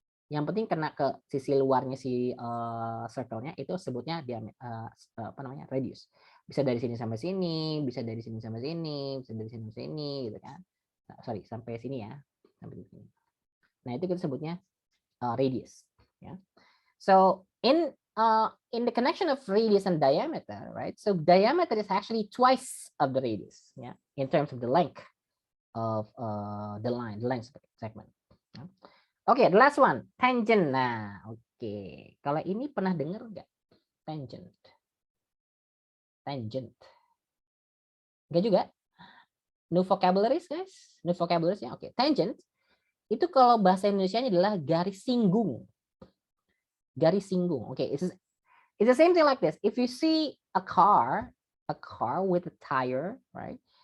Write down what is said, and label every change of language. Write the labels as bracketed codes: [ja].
[id] Yang penting kena ke sisi luarnya si circle-nya itu sebutnya radius. Bisa dari sini sampai sini, bisa dari sini sampai sini, bisa dari sini sampai sini gitu kan. Nah, sampai sini ya, sampai sini. Nah, itu kita sebutnya radius ya. [en] So in the connection of radius and diameter, right? So diameter is actually twice of the radius, yeah, in terms of the length of the length segment. Yeah. Okay, the last one, tangent. Nah, okay. [id] Kalau ini pernah dengar nggak? Tangent. Nggak juga? [en] New vocabularies, guys? New vocabularies ya? Oke, tangent. [id] Itu kalau bahasa Indonesianya adalah garis singgung. Garis singgung. [en] Oke, it's the same thing like this. If you see a car with a tire, right?